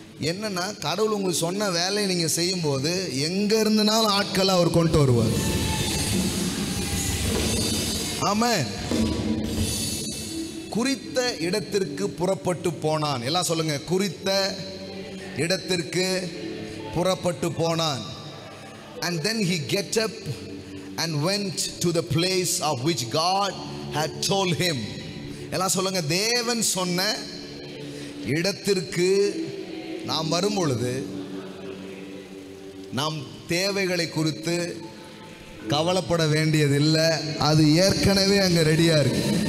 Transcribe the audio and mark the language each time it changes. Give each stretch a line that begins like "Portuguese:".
Tamil: என்னென்னா, கடவுள் உங்களுக்கு சொன்ன வேலையை நீங்கள் செய்யும்போது எங்கே இருந்துனாலும் ஆட்களை அவர் கொண்டு வருவார். ஆமென். குறித்த இடத்திற்கு புறப்பட்டு போனான். எல்லாம் சொல்லுங்க, குறித்த இடத்திற்கு புறப்பட்டு போனான்.
English: And then he get up and went to the place of which God had told him.
Tamil: எல்லாம் சொல்லுங்க, தேவன் சொன்ன இடத்திற்கு நாம் வரும் பொழுது நாம் தேவைகளை குறித்து கவலைப்பட வேண்டியதில்லை, அது ஏற்கனவே அங்கே ரெடியாக இருக்கு.